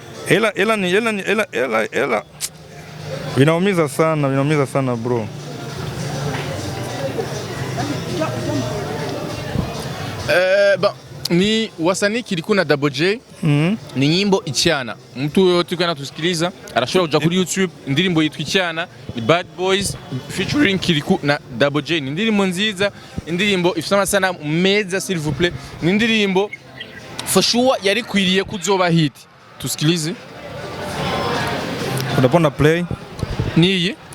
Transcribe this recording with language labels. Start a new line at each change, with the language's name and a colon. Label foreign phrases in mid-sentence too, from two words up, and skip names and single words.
Swahili: Hela. Inaumiza sana bro. Ni wasanii Kirikou na Double J. Ni nyimbo
Rundi: Ichana.
Swahili: Mtu yote kana tusikiliza
Rundi: arashobora kuja kuri YouTube, indirimbo yitwa Ichana, ni Bad Boys featuring Kirikou na Double J. Ni indirimbo nziza, indirimbo ifite sana meza
French: s'il vous plaît.
Rundi: Ni indirimbo
English: for sure
Rundi: yari kwiriye kuzoba hit.
Swahili: Tusikilize. Unapenda play? Niye?